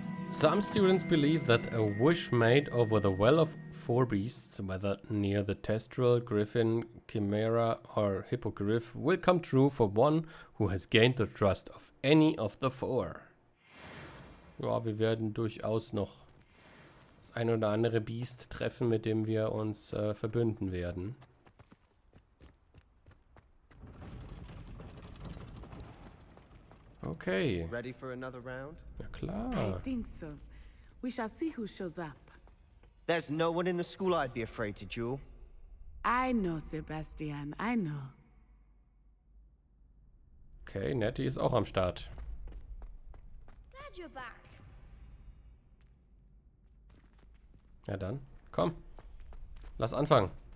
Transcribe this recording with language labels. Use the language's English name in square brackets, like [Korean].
[English] Some students believe that a wish made over the well of four beasts, whether near the Testral, Griffin, Chimera or Hippogriff, will come true for one who has gained the trust of any of the four. [German] Ja, wir werden durchaus noch das ein oder andere Biest treffen, mit dem wir uns verbünden werden. [English] Okay. Ready for another round? [German] Ja klar. [English] I think so. We shall see who shows up. There's no one in the school I'd be afraid to duel. I know, Sebastian, I know. [German] Okay, Nettie ist auch am Start. [English] Glad you're back. [German] Ja dann, komm. Lass anfangen.